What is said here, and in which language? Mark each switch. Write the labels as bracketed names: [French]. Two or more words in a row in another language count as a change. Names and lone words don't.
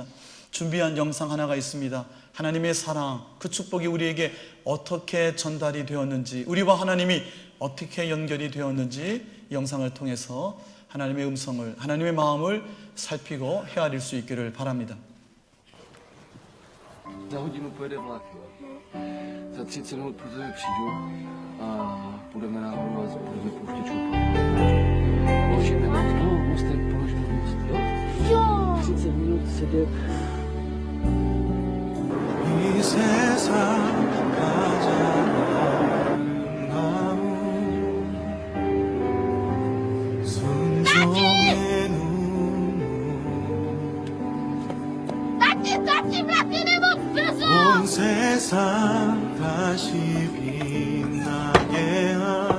[Korean] 준비한 영상 하나가 있습니다. 하나님의 사랑, 그 축복이 우리에게 어떻게 전달이 되었는지, 우리와 하나님이 어떻게 연결이 되었는지 이 영상을 통해서 하나님의 음성을, 하나님의 마음을 살피고 헤아릴 수 있기를 바랍니다. [Czech] Za hodinu pojede vlak, jo. Za 30 minut po tebe přijdu a budeme nahrovat, budeme pouštět šupu. Položíme most, no, mostem, položíme most, jo? Jo! 30 minut sedět. [Korean] 이 세상 가장 아름다운 순종의 눈물 온 세상 다시 빛나게 한